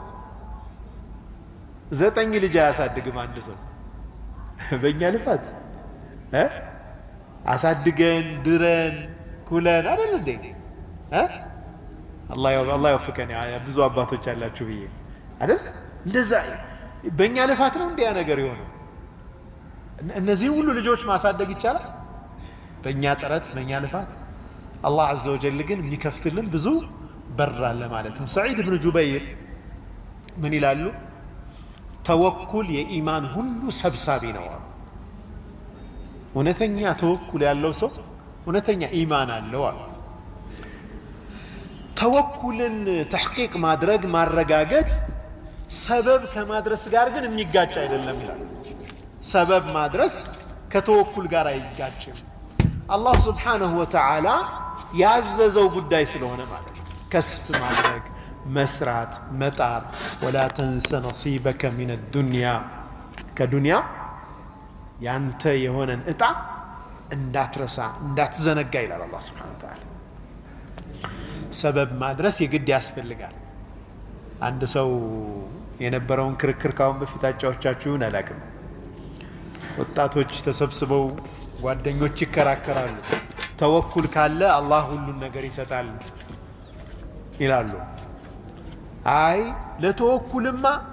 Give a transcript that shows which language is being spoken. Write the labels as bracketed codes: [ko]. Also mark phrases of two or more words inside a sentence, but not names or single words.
[am] 9 ልጅ ያሳድግም አንድ ሰው በእኛ ልፋት አሳድገን ድረን ኩለን አይደል እንዴ አላህ ይወፍቀን ያ ብዙ አባቶች አላችሁ ብዬ አይደል እንደዛ በእኛ ልፋት ነው እንዲያ ነገር ይሆነው እነዚህ ሁሉ ልጆች ማሳደግ ይቻላል በእኛ ጥረት በእኛ ልፋት አላህ [ar] عز وجل [am] ግን የሚከፍትልን ብዙ በር አለ ማለት ነው ሰዒድ ኢብኑ ጁበይር ምን ይላሉ ተወኩል የኢማን ሁሉ ሰብሳቢ ነው እውነተኛ ተወኩል ያለው ሰው እውነተኛ ኢማን አለው ተወኩልን ተሕቂቅ ማድረግ ማረጋገጥ ሰበብ ከማድረስ ጋር ግን የሚጋጭ አይደለም ይላል ሰበብ ማድረስ ከተወኩል ጋር አይጋጭም አላህ [ar] سبحانه وتعالى [am] ያዘዘው ጉዳይ ስለሆነ ማለት ነው ከስብ ማድረግ መስራት መጣር [ar] ولا تنس نصيبك من الدنيا [am] ከዱንያ ያንተ የሆነን እጣ እንዳትረሳ እንዳትዘነጋ ይላል አላህ [ar] سبحانه وتعالى [am] ሰበብ ማድረስ የግድ ያስፈልጋል አንድ ሰው የነበረውን ክርክር ካሁን በፊት አጫዎቻችሁን አላቅም ወጣቶች ተሰብስበው ጓደኞች ይከራከራሉ ተወኩል ካለ አላህ ሁሉን ነገር ይሰጣል ይላሉ አይ ለተወኩልማ